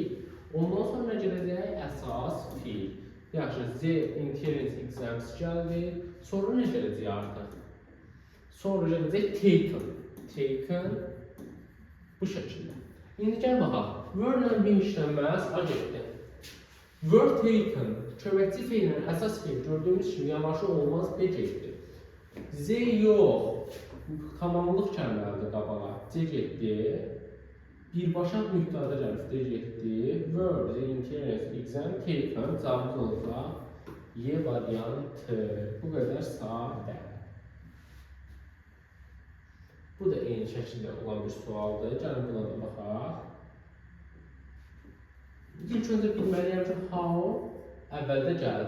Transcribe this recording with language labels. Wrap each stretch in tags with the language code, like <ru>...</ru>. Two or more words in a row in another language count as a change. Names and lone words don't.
<az>Ondan sonra nə gələcək? Əsas fiil. Yaxşı, Z</az> <en>interest exams</en> <az>gəldi. Sonra nə gələcək artıq? Sonra gələcək taken. Taken bu şəkildə. İndi gəl baxaq. Word-lə bir işlənməz A getdi. Word taken köməkçi fiillə əsas fiil gördüyümüz kimi yavaşı olmaz B getdi. Z yox. Tamamlıq gəlməlidir qabağa. C getdi. Birbaşa mübtəda gəlib D getdi.</az> <en>Word, interest, exam, taken</en> <az>cavabımız olacaq Y variantı. Bu qədər sadə. Bu da eyni şəkildə olan bir sualdır. Gəlin buna da baxaq. İlk öncə bilməliyəm ki, how əvvəldə gəldi.</az>